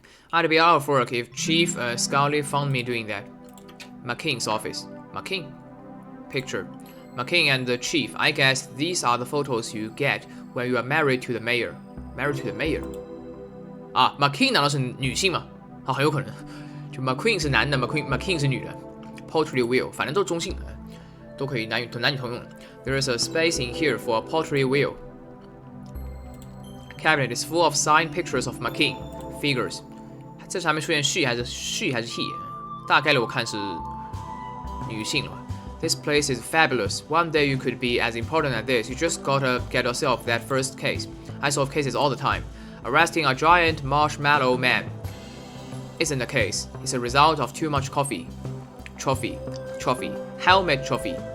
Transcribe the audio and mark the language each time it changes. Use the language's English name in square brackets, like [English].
[English] I'd be out of work if Chief Scully found me doing that. McKean's office. McKean. Picture. McKean and the chief. I guess these are the photos you get when you are married to the mayor.Married to the mayor [Chinese] 啊 ，McKean 难道是女性吗？啊，很有可能。就 McQueen 是男的 ，McKean 是女的。Pottery wheel 反正都是中性，都可以男女通用的。 [English] There is a space in here for a pottery wheel. Cabinet is full of signed pictures of McKean. [Chinese] figures， 这上面出现 she 还是 he？大概率我看是女性了。 [English] This place is fabulous. One day you could be as important as this. You just gotta get yourself that first case. I solve cases all the time. Arresting a giant marshmallow man isn't a case. It's a result of too much coffee. Trophy. Helmet trophy.